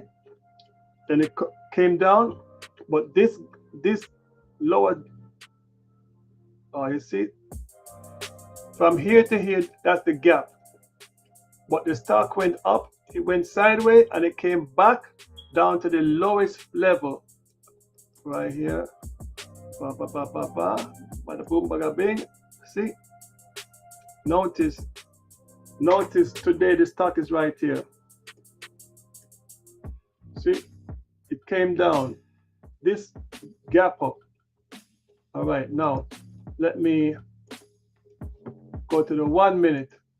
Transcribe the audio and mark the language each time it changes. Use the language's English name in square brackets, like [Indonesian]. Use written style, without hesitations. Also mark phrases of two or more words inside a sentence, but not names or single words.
[English] Then it came down. But this lower. Oh, you see? From here to here, that's the gap. But the stock went up. It went sideways and it came back down to the lowest level. Right here. Ba ba ba ba ba. Bada boom, bada bing. See? Notice today the stock is right here. See? It came down. This gap up. All right, now let me go to the 1 minute.